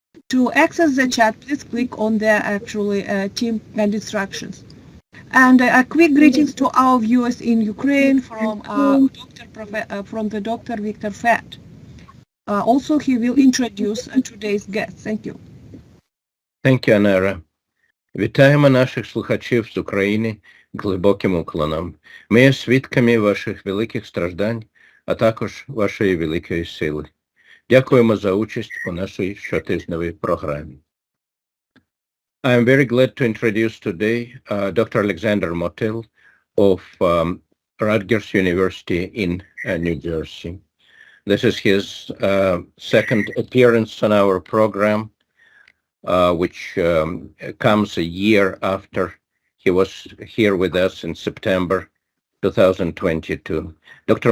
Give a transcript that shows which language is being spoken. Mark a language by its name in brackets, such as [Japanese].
[English] To access the chat, please click on the team and instructions. And a quick greetings to our viewers in Ukraine from the Dr. Victor Fett. Also, he will introduce today's guest. Thank you. Thank you, Anara. [Ukrainian] Вітаємо наших слухачів з України глибоким уклоном. Ми є свідками ваших великих страждань, а також вашої великої сили. Дякуємо за участь у нашій щотижневій програмі. [English] I am very glad to introduce today Dr. Alexander MOTYL of Rutgers University in New Jersey. This is his second appearance on our program, which comes a year after he was here with us in September 2022. Dr.